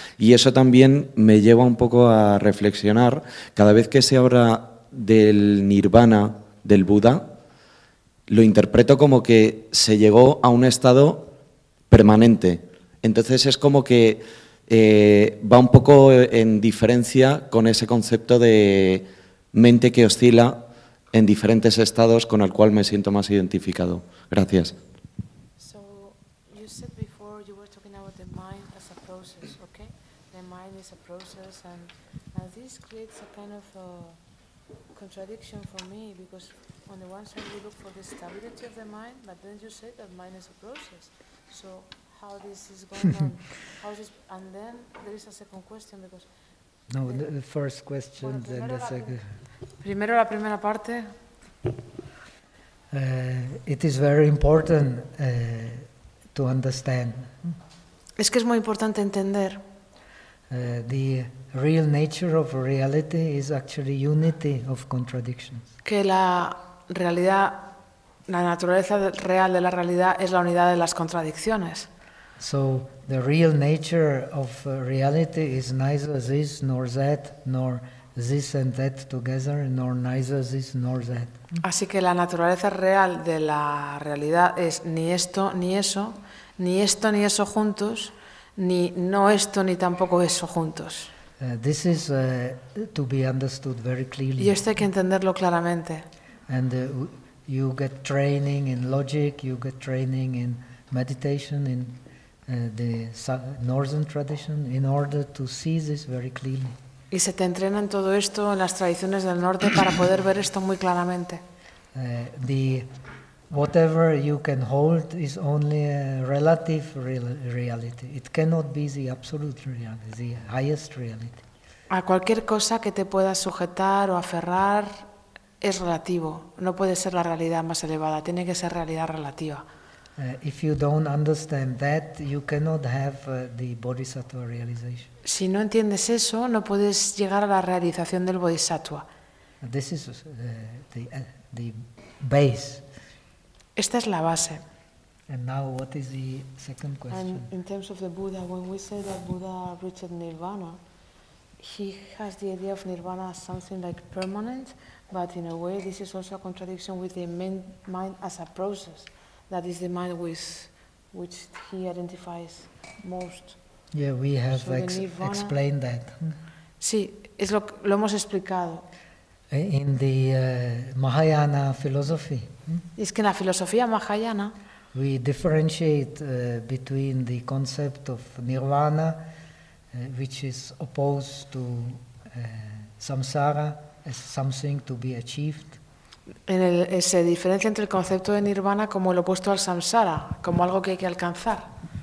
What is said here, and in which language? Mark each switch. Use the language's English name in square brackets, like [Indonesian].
[Spanish] Y eso también me lleva un poco a reflexionar cada vez que se habla del nirvana del Buda, lo interpreto como que se llegó a un estado permanente. Entonces es como que va un poco en diferencia con ese concepto de mente que oscila en diferentes estados con el cual me siento más identificado. Gracias. [English] So you said before you were talking about the mind as a process, okay? The mind is a process and this creates a kind of a contradiction for me, because on the one side you look for the stability of the mind, but then you say that mind is a process. So how this is going on? How this, and then there is a second question, because no, the first question, well, then the second. [Spanish] Primero la primera parte. [English] It is very important to understand. [Spanish] Es que es muy importante entender. [English] The real nature of reality is actually unity of contradictions. [Spanish] Que la realidad, la naturaleza real de la realidad es la unidad de las contradicciones. [English] So the real nature of reality is neither this nor that, nor this and that together, nor neither this nor that. [Spanish] Así que la naturaleza real de la realidad es ni esto ni eso juntos, ni no esto ni tampoco eso juntos. [English] This is to be understood very clearly. [Spanish] Y esto hay que entenderlo claramente. [English] And you get training in logic, you get training in meditation in the northern tradition in order to see this very clearly. [Spanish] Y se te entrena en todo esto en las tradiciones del norte para poder ver esto muy claramente. [English] The whatever you can hold is only a relative reality. It cannot be the absolute reality, the highest reality. [Spanish] A cualquier cosa que te puedas sujetar o aferrar es relativo. No puede ser la realidad más elevada. Tiene que ser realidad relativa. [English] If you don't understand that, you cannot have the bodhisattva realization. [Spanish] Si no entiendes eso, no puedes llegar a la realización del bodhisattva. [English] This is the base. [Spanish] Esta es la base. [English] And now what is the second question? And in terms of the Buddha, when we say that Buddha reached Nirvana, he has the idea of Nirvana as something like permanent, but in a way this is also a contradiction with the mind as a process. That is the mind with which he identifies most. Yeah, we have so explained that. [Spanish] Sí, es lo hemos explicado. [English] In the Mahayana philosophy, [Spanish] es que en la filosofía Mahayana, [English] we differentiate between the concept of nirvana, which is opposed to samsara as something to be achieved. [Spanish] En el, se diferencia entre el concepto de nirvana como el opuesto al samsara, como algo que hay que alcanzar.